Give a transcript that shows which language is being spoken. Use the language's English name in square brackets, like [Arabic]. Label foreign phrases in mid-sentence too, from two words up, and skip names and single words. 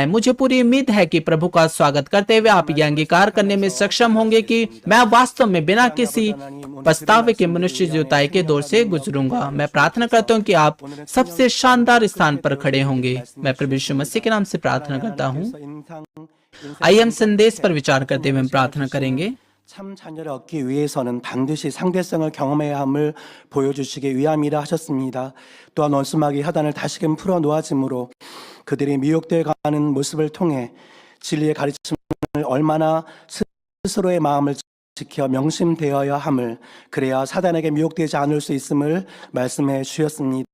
[Hindi] मुझे पूरी उम्मीद है कि प्रभु का स्वागत करते हुए आप यह अंगीकार करने में सक्षम होंगे कि मैं वास्तव में बिना किसी पछतावे के मनुष्य जुताई के दौर से गुजरूंगा। मैं प्रार्थना करता हूं कि आप सबसे शानदार स्थान पर खड़े होंगे। मैं प्रभु यीशु मसीह के नाम से प्रार्थना करता हूं। आइए हम संदेश पर विचार करते हुए प्रार्थना करेंगे। [Korean] 참 자녀를 얻기 위해서는 반드시 상대성을 경험해야 함을 보여주시기 위함이라 하셨습니다. 또한 원수마귀 하단을 다시금 풀어 놓아짐으로 그들이 미혹되어 가는 모습을 통해 진리의 가르침을 얼마나 스스로의 마음을 지켜 명심되어야 함을, 그래야 사단에게 미혹되지 않을 수 있음을 말씀해 주셨습니다.